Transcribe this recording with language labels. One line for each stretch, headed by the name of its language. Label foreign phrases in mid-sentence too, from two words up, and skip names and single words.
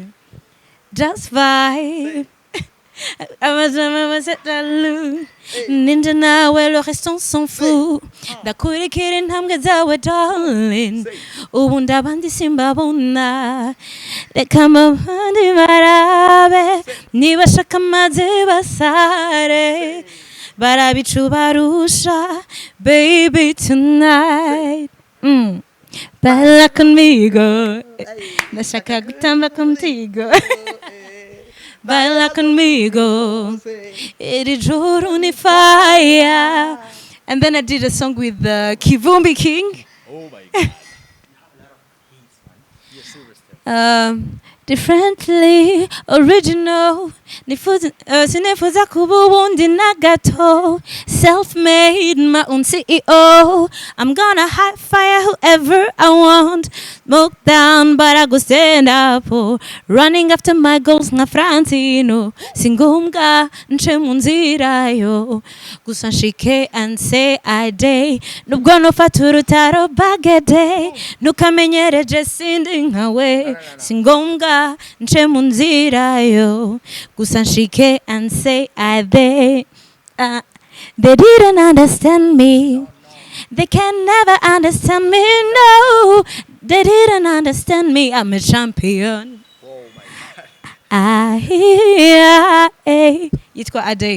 English: Just vibe.
Kinyarwanda: Ninja nawe
French: le reste on s'en fout.
Kinyarwanda: Ndakurikira intambwe zawe darling. Ubu ndabandi simbabona. Reka abandi barabe. Nibashaka amazi basare. Barabicu barusha.
English: Baby tonight.
Spanish: Baila conmigo.
Kinyarwanda: Ndashaka gutamba contigo.
Spanish: baila conmigo,
Kinyarwanda: iri juru ni fire.
English: And then I did a song with Kivumbi King. Oh my God. You're superstar. Differently original,
Kinyarwanda: sinifuza kuba uwundi na gato,
English: self-made, my own CEO. I'm gonna hot fire whoever I want, smoke down but I go stand up, oh. Running after my goals
Kinyarwanda: nka Francino, singombwa nce mu nzira yo, gusa nshike
English: and say I day,
Kinyarwanda: nubwo nofata urutaro bagede, nukamenyereje sindi nkawe, singombwa nce mu nzira yo, gusa nshike
English: and say I they. They didn't understand me, they can never understand me, no, they didn't understand me, I'm a champion. Oh my God. It's called a day.